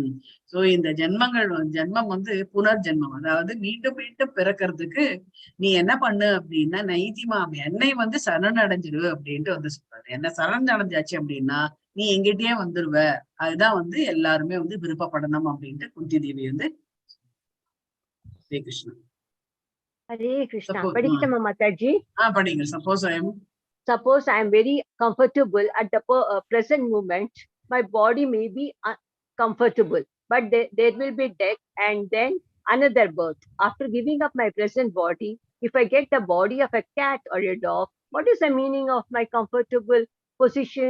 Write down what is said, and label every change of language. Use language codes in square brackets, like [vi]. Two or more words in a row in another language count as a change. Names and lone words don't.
[ta] சோ இந்த ஜென்மம் வந்து புனர்ஜென்மம், அதாவது மீண்டும் மீண்டும் பிறக்கிறதுக்கு நீ என்ன பண்ணு அப்படின்னா நைதிமாம் என்னை வந்து சரணடைஞ்சிரு அப்படின்ட்டு வந்து சொல்றாரு. என்ன சரணடைஞ்சாச்சு அப்படின்னா நீ எங்கிட்டயே வந்துருவ. அதுதான் வந்து எல்லாருமே வந்து விருப்பப்படணும் அப்படின்ட்டு குந்தி தேவி வந்து ஹரே கிருஷ்ணா. Hare Krishna. படிக்கிறீங்களா மாதாஜி. படிங்க. [en] Suppose I am very comfortable at the present moment. My body may be comfortable, but there will be death and then another birth. After giving up my present body, if I get the body of a cat or a dog, what is the meaning of my comfortable position?